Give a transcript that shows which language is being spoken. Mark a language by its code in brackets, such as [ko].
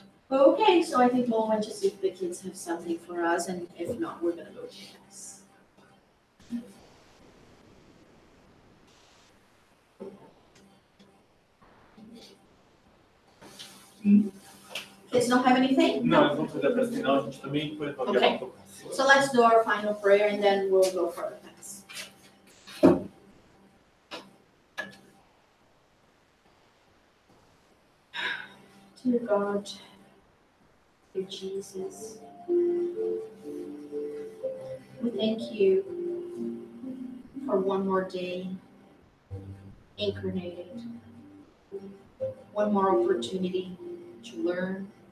[en] Okay, so I think we'll want to see if the kids have something for us, and if not, we're going to go to class. Kids don't have anything? [pt] Não, eles vão fazer a apresentação, a gente também depois pode [en] Okay. [pt] levar um pouco. [en] So let's do our final prayer, and then we'll go for the class. Dear God, dear Jesus, we thank you for one more day incarnated, one more opportunity to learn,